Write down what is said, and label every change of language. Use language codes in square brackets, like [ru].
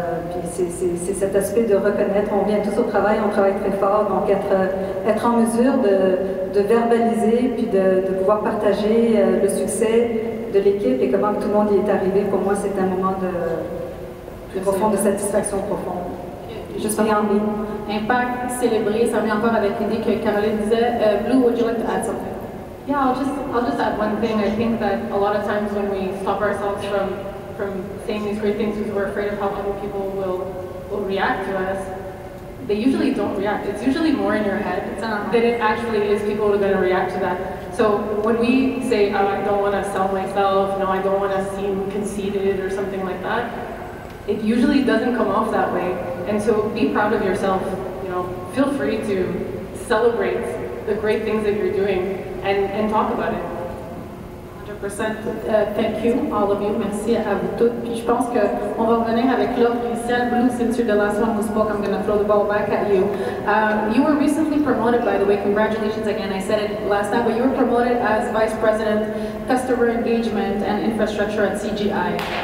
[fr] Puis c'est cet aspect de reconnaître, on vient tous au travail, on travaille très fort, donc être en mesure de verbaliser, puis de pouvoir partager le succès de l'équipe et comment tout le monde y est arrivé, pour moi, c'est un moment de profond, de satisfaction profonde. Justement, impact, célébrer, ça vient encore avec l'idée que Caroline disait. [en] Blue, would you like to add something? Yeah, I'll just add one thing. I think that a lot of times when we stop ourselves from saying these great things because we're afraid of how other people will react to us, they usually don't react. It's usually more in your head than it actually is people who are going to react to that. So when we say, oh, I don't want to sell myself, no, I don't want to seem conceited or something like that, it usually doesn't come off that way. And so be proud of yourself, you know, feel free to celebrate the great things that you're doing and talk about it. 100%. Thank you, all of you. [fr] Merci à vous toutes. Puis je pense qu'on va revenir avec l'ordre initial. [en] Blue, since you're the last one who spoke, I'm going to throw the ball back at you. You were recently promoted, by the way. Congratulations again. I said it last time, but you were promoted as Vice President, Customer Engagement and Infrastructure at CGI.